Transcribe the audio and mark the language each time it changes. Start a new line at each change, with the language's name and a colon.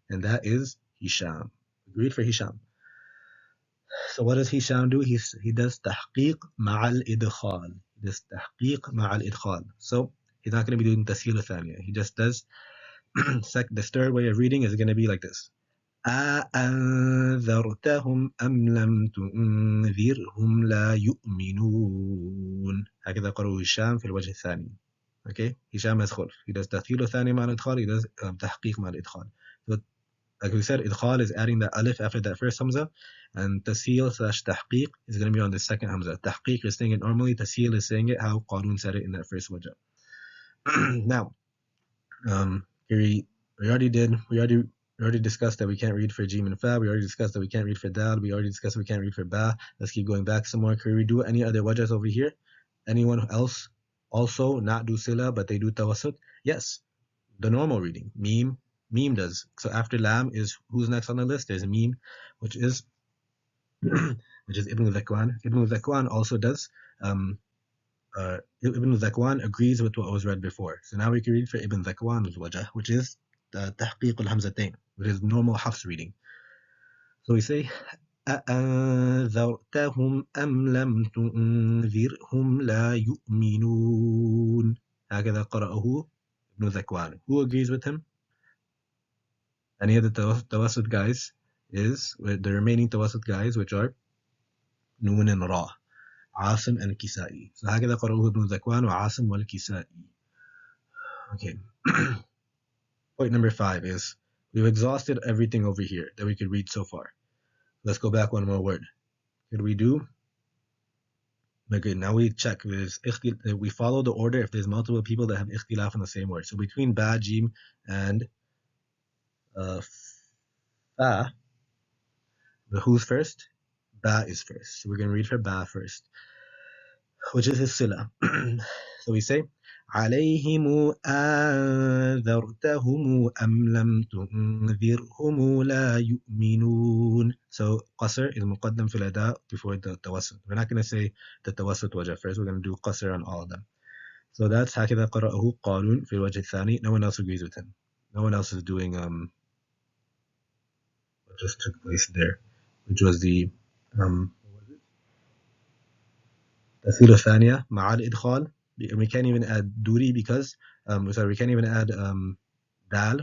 English: And that is Hisham. We read for Hisham. So what does Hisham do? He does tahqiq ma'al idkhal. He does tahqiq ma'al idkhal. So he's not going to be doing tasheel thaniya. He just does the third way of reading is going to be like this.
Arabic: أأنذرتهم أم لم تنذرهم لا يؤمنون. هكذا قرأه هشام في الوجه الثاني.
English: Okay, هشام has خلف. He does
Arabic: تثقيل ثاني مع الإدخال. He does تحقيق مع الإدخال.
English: So like we said, idkhal is adding the alif after that first hamza, and tasheel / tahqiq is going to be on the second hamza. Tahqiq is saying it normally, tasheel is saying it how Qarun said it in that first wajah. Now, we already discussed that we can't read for jim and fa. We already discussed that we can't read for dal. We already discussed we can't read for ba. Let's keep going back some more. Can we do any other wajahs over here? Anyone else also not do sila but they do tawassut? Yes, the normal reading. Meme does. So after lam is who's next on the list? There's meme, which is Ibn Zakwan. Ibn Zakwan also does. Ibn Zakwan agrees with what was read before. So now we can read for Ibn Zakwan's wajah, which is the tahqiq al-hamzatain, which is normal Hafs reading. So we say
Arabic: أأنذرتهم أم لم تنذرهم لا يؤمنون. هكذا قرأه
English: Ibn Zakwan. Who agrees with him? Any of the tawassut guys is with the remaining tawassut guys, which are Nun and Ra, Asim and Kisai. So
Arabic: هكذا قرأه ابن ذكوان وعاصم والكسائي.
English: Okay. Point number 5 is we've exhausted everything over here that we could read so far. Let's go back one more word. Could we do? Okay, now we check. We follow the order if there's multiple people that have ikhtilaf on the same word. So between ba, jim, and fa, who's first? Ba is first. So we're going to read for ba first, which is his sila. So we say,
Arabic: عليهم أنذرتهم أم لم تنذرهم لا يؤمنون.
English: So قصر is
Arabic: مقدم في الأداء
English: before the tawassut. We're not going to say the tawassut wajah first. We're going to do قصر on all of them. So that's
Arabic: هكذا قرأه قارون في الوجه الثاني.
English: No one else agrees with him. No one else is doing what just took place there, which was the
Arabic: تسهيل الثانية مع الإدخال.
English: We can't even add duri because we can't even add dal.